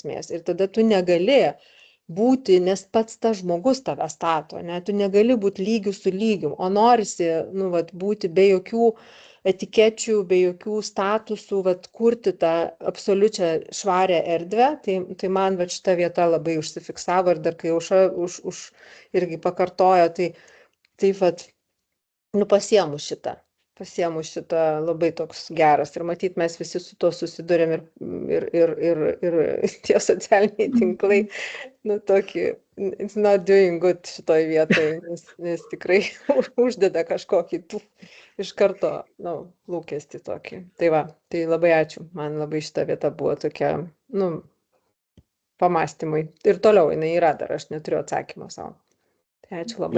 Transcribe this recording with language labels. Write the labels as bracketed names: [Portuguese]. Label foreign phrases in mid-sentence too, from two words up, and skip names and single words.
[Lithuanian] esmės ir tada tu negali būti, nes pats tas žmogus tave stato, tu negali būti lygių su lygiu, o norisi, būti be jokių etikečių, be jokių statusų, kurti tą absoliučią švarę erdvę, tai man šita vieta labai užsifiksavo ir dar kai Aušra irgi pakartojo, tai pasiemu šitą. pasiemu šitą labai toks geras ir matyt mes visi su tuo susidurėm ir tie socialiniai tinklai, nu tokį, [English] it's not doing good [Lithuanian] šitoj vietoj, nes tikrai uždeda kažkokį iš karto, nu, lūkestį tokį. Tai va, tai labai ačiū, man labai šita vieta buvo tokia, nu, pamąstymui. Ir toliau jinai yra dar, aš neturiu atsakymo savo. Tai ačiū labai.